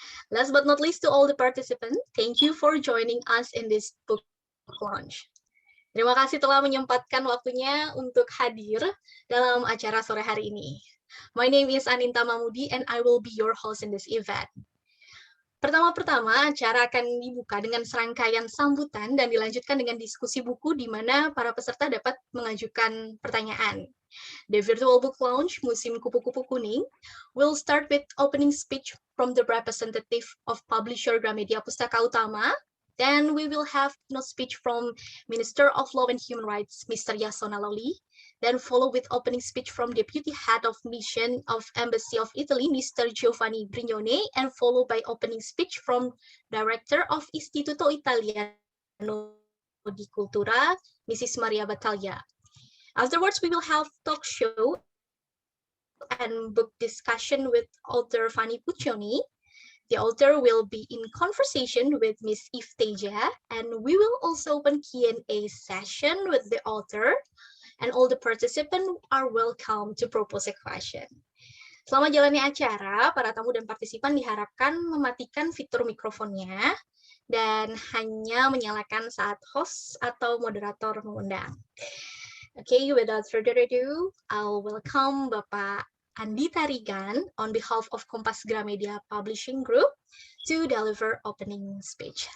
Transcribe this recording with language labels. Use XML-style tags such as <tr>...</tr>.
<en>Last but not least, to all the participants, thank you for joining us in this book launch.</en> <id>Terima kasih telah menyempatkan waktunya untuk hadir dalam acara sore hari ini.</id> <en>My name is Aninta Mamudi and I will be your host in this event.</en> <id>Pertama-tama, acara akan dibuka dengan serangkaian sambutan dan dilanjutkan dengan diskusi buku di mana para peserta dapat mengajukan pertanyaan.</id> <en>The virtual book launch, Musim Kupu-Kupu Kuning, will start with opening speech from the representative of publisher Gramedia Pustaka Utama. Then we will have keynote speech from Minister of Law and Human Rights, Mr. Yasona Lawli. Then follow with opening speech from Deputy Head of Mission of Embassy of Italy, Mr. Giovanni Brignone, and followed by opening speech from Director of Istituto Italiano di Cultura, Mrs. Maria Battaglia. Afterwards, we will have talk show and book discussion with author Fanny Puccioni. The author will be in conversation with Miss Eve Teja, and we will also open Q&A session with the author, and all the participants are welcome to propose a question.</en> <id>Selama jalani acara, para tamu dan partisipan diharapkan mematikan fitur mikrofonnya dan hanya menyalakan saat host atau moderator mengundang.</id> <en>Okay, without further ado, I'll welcome Bapak Andi Tarigan on behalf of Kompas Gramedia Publishing Group to deliver opening speech.</en>